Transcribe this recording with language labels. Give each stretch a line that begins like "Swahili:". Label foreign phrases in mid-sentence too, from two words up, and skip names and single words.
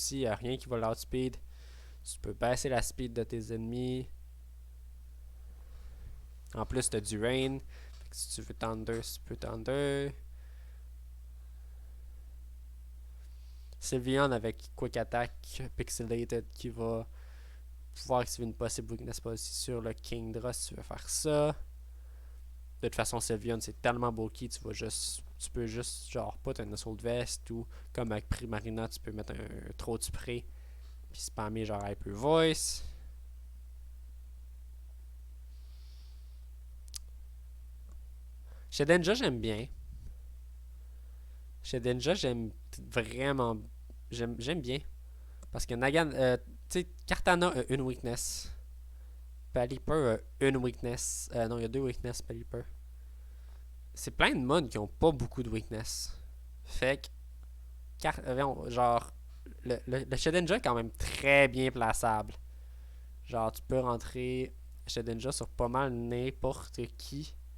French: Il n'y a rien qui va l'outspeed. Tu peux baisser la speed de tes ennemis. En plus, tu as du rain. Si tu veux Thunder, tu peux Thunder. Sylveon avec Quick Attack Pixelated qui va pouvoir activer une possible weakness policy sur le Kingdra si tu veux faire ça. De toute façon, Sylveon c'est tellement bulky, tu peux juste genre put un Assault Vest ou comme avec Primarina, tu peux mettre un trop de spray puis spammer genre Hyper Voice. Chez Denja, j'aime bien. Chez Denja, j'aime vraiment. J'aime bien. Parce que Nagan. Tu sais, Kartana a une weakness. Pelipper a une weakness. Non, il y a deux weakness, Pelipper. C'est plein de mods qui ont pas beaucoup de weakness. Fait que. Genre. Le Shedinja est quand même très bien plaçable. Genre, tu peux rentrer Shedinja sur pas mal n'importe qui.